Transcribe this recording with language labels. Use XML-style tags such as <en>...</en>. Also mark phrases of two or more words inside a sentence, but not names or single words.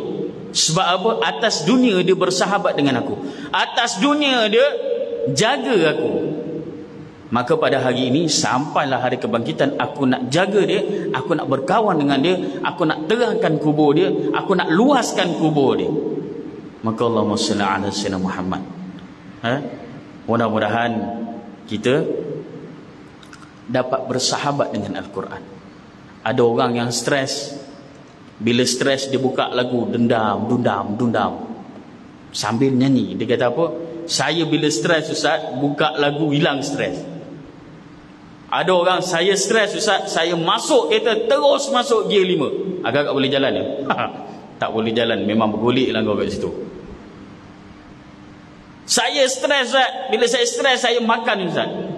<ms>Sebab apa? Atas dunia dia bersahabat dengan aku, atas dunia dia jaga aku. Maka pada hari ini sampailah hari kebangkitan, aku nak jaga dia, aku nak berkawan dengan dia, aku nak terangkan kubur dia, aku nak luaskan kubur dia.</ms> <ar>Maka اللهم صل على سيدنا محمد.</ar> <ms>Mudah-mudahan kita dapat bersahabat dengan Al-Quran. Ada orang yang stres, bila stres dia buka lagu dendam, dundam, dundam sambil nyanyi. Dia kata apa? Saya bila stres Ustaz, buka lagu hilang stres. Ada orang, saya stres Ustaz, saya masuk kereta terus masuk gear 5. Agak-agak boleh jalan ya? Tak boleh jalan, memang bergolek lah kau kat situ. Saya stres Ustaz, bila saya stres saya makan Ustaz.</ms>